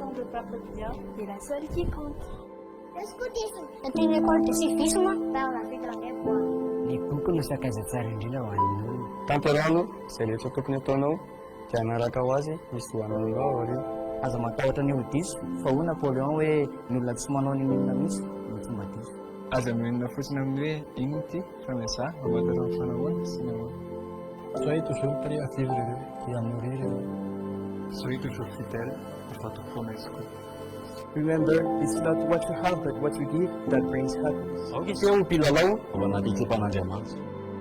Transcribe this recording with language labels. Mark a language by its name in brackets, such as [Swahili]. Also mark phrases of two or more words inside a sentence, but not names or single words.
[French] peuple bien est la seule qui compte. Le scutisme est une école de civisme vers la vie dans les bois. [Malagasy] Ny boky no sakazantsara indrindra ho anao. Tanterano izay rehetra tokony ataonao dia hanaraka ho azy misy hoanao ao aoriana. Aza matahotra ny odiso fa ho Napoléon hoe ny olona tsy manao ny inona mihitsy no tsy mba diso. Aza mionona fotsiny amin'ny hoe ino ity fa miasa mamadara ny fanahoana sy ny ahoana. [French] Soyez toujours prêts à vivre heureux et à mourir heureux. Soyez toujours fidèle à votre promesse. [English] Remember, it's not what you have but what you give that brings happiness. [Malagasy] Ao ke tsy ho mpilalao ao anaty ekipan'Andriamanitra.